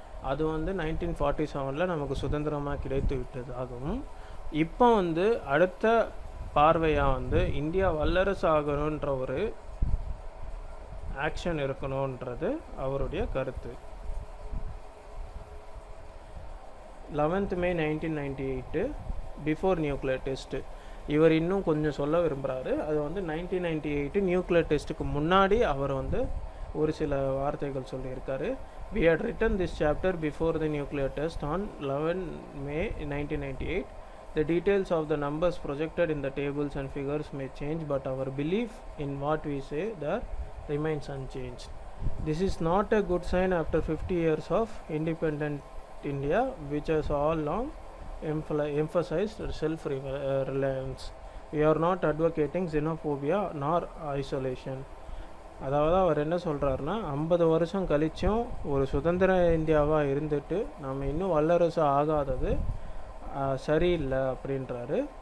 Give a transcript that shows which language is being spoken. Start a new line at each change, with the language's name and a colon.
Tamil: அது வந்து 1947 நமக்கு சுதந்திரமாக கிடைத்து விட்டதாகவும், இப்போ வந்து அடுத்த பார்வையாக வந்து இந்தியா வல்லரசு ஆகணுன்ற ஒரு ஆக்ஷன் இருக்கணுன்றது அவருடைய கருத்து.
English: 11th May 1998 before nuclear test.
Tamil: இவர் இன்னும் கொஞ்சம் சொல்ல விரும்புகிறாரு. அது வந்து 1998 நியூக்ளியர் டெஸ்ட்டுக்கு முன்னாடி அவர் வந்து ஒரு சில வார்த்தைகள் சொல்லியிருக்காரு.
English: We had written this chapter before the nuclear test on 11 May 1998. The details of the numbers projected in the tables and figures may change, but our belief in what we say there remains unchanged. This is not a good sign after 50 years of independent India, which has all long emphasized self-reliance. We are not advocating xenophobia nor isolation.
Tamil: அதாவது அவர் என்ன சொல்கிறாருன்னா, 50 வருஷம் கழிச்சும் ஒரு சுதந்திர இந்தியாவாக இருந்துட்டு நம்ம இன்னும் வல்லரசு ஆகாதது சரியில்லை அப்படின்றாரு.